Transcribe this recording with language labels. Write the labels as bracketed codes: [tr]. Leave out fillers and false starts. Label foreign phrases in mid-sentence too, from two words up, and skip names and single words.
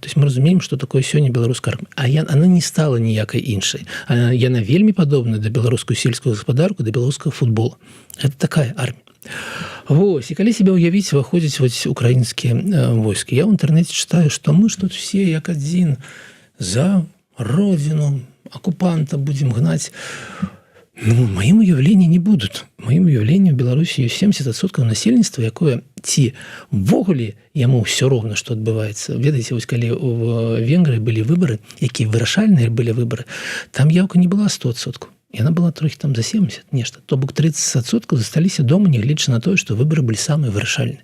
[be] То есть мы разумеем, што такое сёння беларуская армія. А яна не стала ніякай іншай. Яна вельмі падобная да беларускую сельскую гаспадарку, да беларускага футбола. Гэта такая армія. Вось, і калі себе ўявіць, выходзяць вось украінскія войскі. Я ў інтэрнэце чытаю, што мы ж тут все як адзін [ru] за родину оккупанта будем гнать. Ну, в моем уявлении не будут. В моем [be] уявлении в Беларусі ёсць 70% насельніцтва, якое ці ввогуле яму ўсё роўна, што адбываецца. Ведаеце, вось калі в Венгрыі былі выбары, якія вырашальныя былі выбары, там яўка не была 100%. Яна была трохі там за 70 нешта. То бок 30% засталіся дома, нягледзячы на тое, што выбары былі самыя вырашальныя.